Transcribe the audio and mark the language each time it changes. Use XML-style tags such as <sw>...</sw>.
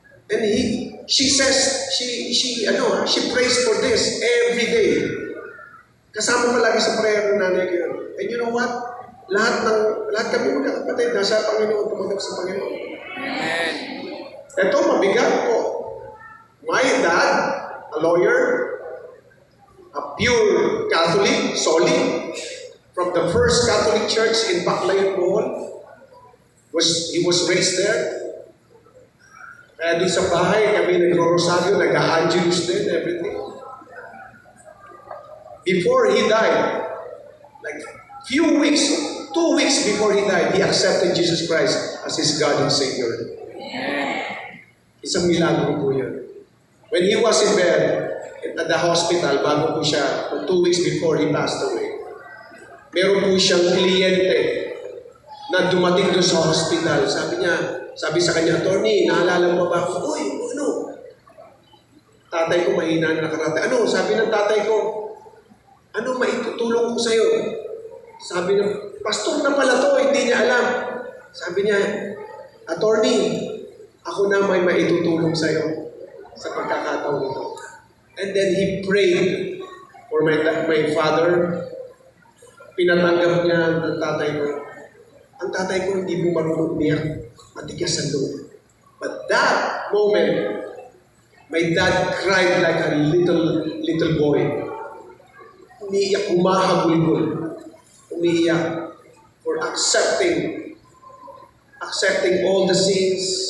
<en>And she says, she prays for this every day.</en> <tl>Kasama palagi sa prayer ng nanay ko. And you know what? Lahat kami magkakapatid, nasa Panginoon, tumanggap sa Panginoon. Amen. Ito, mabigat po.</tl> <en>My dad, a lawyer, a pure Catholic, solid, from the first Catholic church in Baclayon, Bohol.</en> <tl>He was raised there. Kaya doon sa bahay, kami nagro-rosaryo, nag-a-angelus din, everything.</tl> <en>Before he died, like 2 weeks before he died, he accepted Jesus Christ as his God and Savior.</en> <tl>Isang milagro po yun. When he was in bed at the hospital, bago po siya, 2 weeks before he passed away, meron po siyang kliyente na dumating doon sa hospital. Sabi sa kanya, attorney, naalala mo ba ako? Uy, tatay ko mahina na nakarate. Sabi ng tatay ko, maitutulong ko sa'yo? Sabi ng, pastor na pala to, hindi niya alam. Sabi niya, attorney, ako na may maitutulong sa'yo sa pagkakataon ito.</tl> <en>And then he prayed for my father.</en> <tl>Pinatanggap niya ng tatay ko. Ang tatay ko hindi mo marunong umiyak, matigas ang loob.</tl> <en>But that moment, my dad cried like a little boy.</en> <tl>Umiiyak, humahagulgol. Umiiyak for accepting all the sins.</tl>